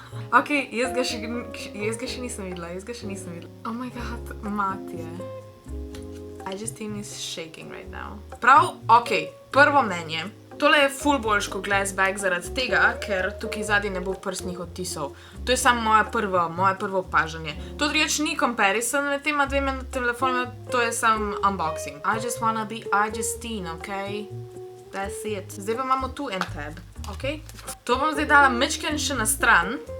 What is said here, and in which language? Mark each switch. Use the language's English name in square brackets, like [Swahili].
[Slovenian] Ok, jaz ga še nisem videla. [English] Oh my god, Matije. I just think he's shaking right now. [Slovenian] Prav, ok, prvo mnenje. Tole je ful boljš kot glass bag zaradi tega, ker tukaj zadaj ne bo prstnih odtisov. To je samo moje prvo opažanje. To drugač ni comparison med tema dvema telefonima, to je samo unboxing. [English] I just wanna be Justine, ok? That's it. [Slovenian] Zdaj pa imamo tu en tab, ok? To bom zdaj dala mečken še na stran,